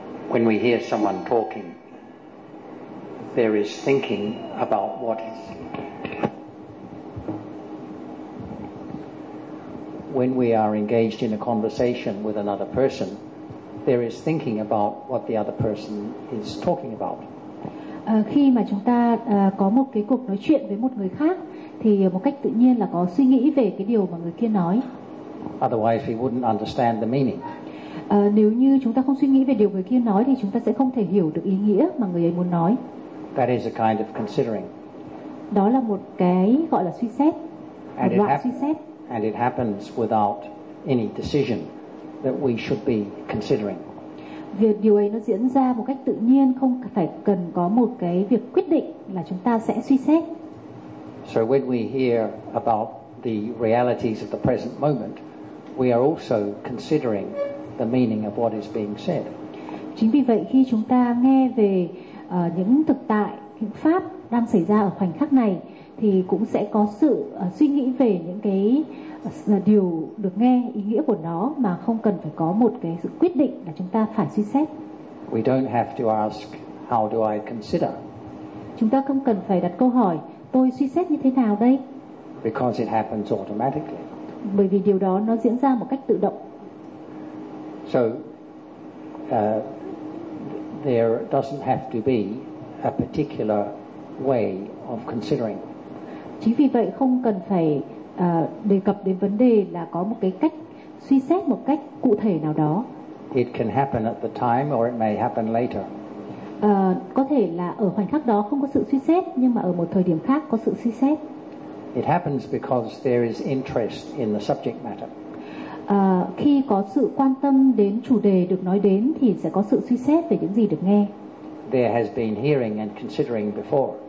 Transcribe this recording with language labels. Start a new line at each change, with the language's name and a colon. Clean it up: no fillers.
English: When we hear someone talking, there is thinking about what is. When we are engaged in a conversation with another person, there is thinking about what the other person is talking about.
Vietnamese: Khi mà chúng ta có một cái cuộc nói chuyện với một người khác, thì một cách tự nhiên là có suy nghĩ về cái điều mà người kia nói.
English: Otherwise, we wouldn't understand the meaning.
Vietnamese: Nếu như chúng ta không suy nghĩ về điều người kia nói thì chúng ta sẽ không thể hiểu được ý nghĩa mà người ấy muốn nói.
English: That is a kind of considering.
Vietnamese: Đó là một cái gọi là suy xét,
English: and
Vietnamese: một loại suy xét.
English: And it happens without any decision that we should be considering.
Vietnamese: Điều ấy nó diễn ra một cách tự nhiên, không phải cần có một cái việc quyết định là chúng ta sẽ suy xét.
English: So when we hear about the realities of the present moment, we are also considering the meaning of what is being said.
Vietnamese: Chính vì vậy khi chúng ta nghe về những thực tại, những pháp đang xảy ra ở khoảnh khắc này, thì cũng sẽ có sự suy nghĩ về những cái điều được nghe, ý nghĩa của nó, mà không cần phải có một cái sự quyết định là chúng ta phải suy xét.
English: We don't have to ask how do I consider.
Vietnamese: Chúng ta không cần phải đặt câu hỏi tôi suy xét như thế nào đây.
English: Because it happens automatically.
Vietnamese: Bởi vì điều đó nó diễn ra một cách tự động.
English: So there doesn't have to be a particular way of considering.
Vietnamese: Chính vì vậy không cần phải đề cập đến vấn đề là có một cái cách suy xét một cách cụ thể nào đó.
English: It can happen at the time or it may happen later.
Vietnamese: Có thể là ở khoảnh khắc đó không có sự suy xét, nhưng mà ở một thời điểm khác có sự suy xét.
English: It happens because there is interest in the subject matter.
Vietnamese: Khi có sự quan tâm đến chủ đề được nói đến thì sẽ có sự suy xét về những gì được nghe.
English: There has been hearing and considering before.